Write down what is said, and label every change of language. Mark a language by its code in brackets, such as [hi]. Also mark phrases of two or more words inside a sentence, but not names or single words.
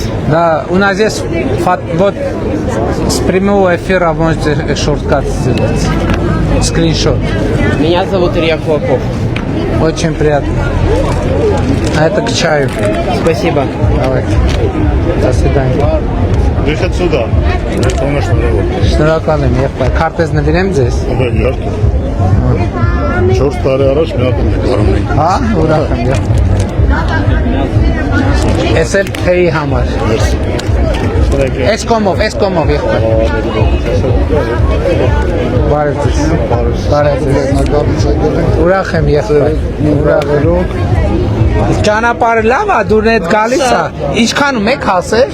[ru] Да, у нас здесь вот с прямого эфира можете шорткат сделать. Скриншот. Меня зовут Илья Кулаков. Очень приятно. А это к чаю. Спасибо. Давайте. До свидания. Ехать сюда. Это у нас [hy] Շնորհակալ եմ, եղբայր։ Քարտեզ նվիրեմ ձեզ։ Իհարկե։ 4 տարի առաջ մի հատ նկարում էի։ Հա, ուրախ եմ, եղբայր։ Ես էլ թեյի համար։ Այս կոմով եղբայր։ Բարև ձեզ։ Ուրախ եմ եղբայր։ Ճանապարհը լավ է, դուրն հետ գալիս է։ Ինչքանում եք հասել։